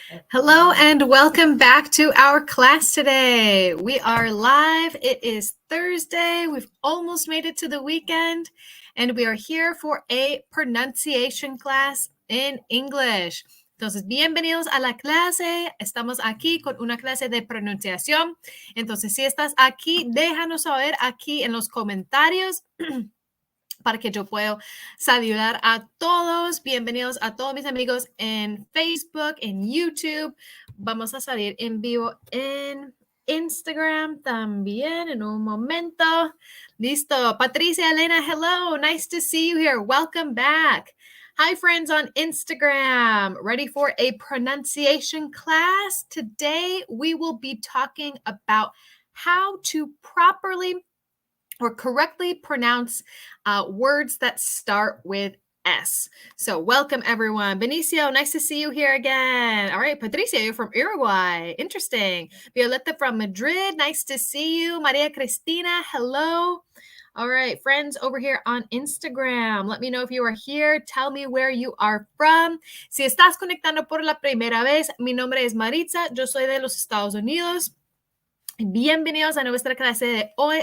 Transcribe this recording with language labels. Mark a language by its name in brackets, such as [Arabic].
[English] Hello and welcome back to our class today. We are live. It is Thursday. We've almost made it to the weekend, and we are here for a pronunciation class in English. [Spanish] Entonces, bienvenidos a la clase. Estamos aquí con una clase de pronunciación. Entonces, si estás aquí, déjanos saber aquí en los comentarios para que yo pueda saludar a todos. Bienvenidos a todos mis amigos en Facebook, en YouTube. Vamos a salir en vivo en Instagram también en un momento. Listo. [English] Patricia, Elena, hello. Nice to see you here. Welcome back. Hi, friends on Instagram. Ready for a pronunciation class? Today, we will be talking about how to properly or correctly pronounce words that start with S. So welcome, everyone. Benicio, nice to see you here again. All right, Patricia, you're from Uruguay. Interesting. Violeta from Madrid, nice to see you. Maria Cristina, hello. All right, friends over here on Instagram, let me know if you are here. Tell me where you are from. [Spanish] Si estás conectando por la primera vez, mi nombre es Maritza. Yo soy de los Estados Unidos. Bienvenidos a nuestra clase de hoy.